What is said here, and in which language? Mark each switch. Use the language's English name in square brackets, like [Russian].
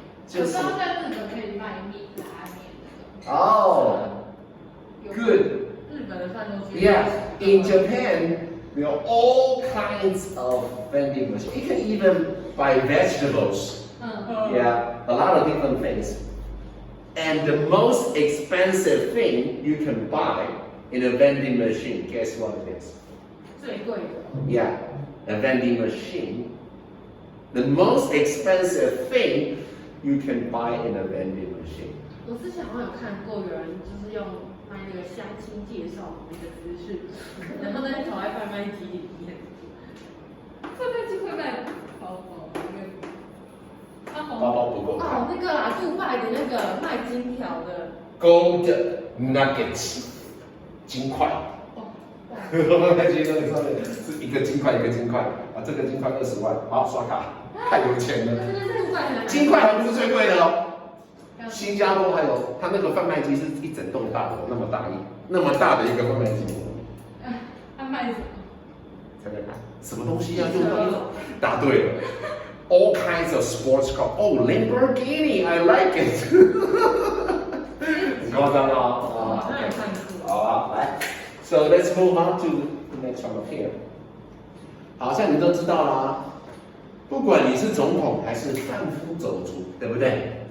[Chinese] 我知道在日本可以卖米拉面的。 [English] Oh, good. [Chinese] 日本的贩售机。 [English] Yeah, in Japan, there are all kinds of vending machines. You can even buy vegetables. Yeah, a lot of different things. And the most expensive thing you can buy in a vending machine, guess what it is? [Chinese] 最贵的。 [English] Yeah, a vending machine. The most expensive thing you can buy in a vending machine. [Chinese] 我之前好像有看过有人就是用卖那个相亲介绍那个资讯，然后再投在贩卖机里面。这个机会卖包包，包包不够大。哦，那个啦，杜拜的那个卖金条的， [English] Gold nuggets， [Chinese] 金块。我在觉得上面是一个金块一个金块啊，这个金块20万，好刷卡，太有钱了。金块还不是最贵的哦。新加坡还有，它那个贩卖机是一整栋大楼那么大的一个贩卖机。他卖什么？猜猜看，什么东西要用到？答对了。 [English] All kinds of sports car. Oh, Lamborghini, I like it. [Chinese] 很夸张啊！好像有看过。好啊，来。 [English] So let's move on to the next one up here. [Chinese] 好像你都知道啦，不管你是总统还是贩夫走卒，对不对？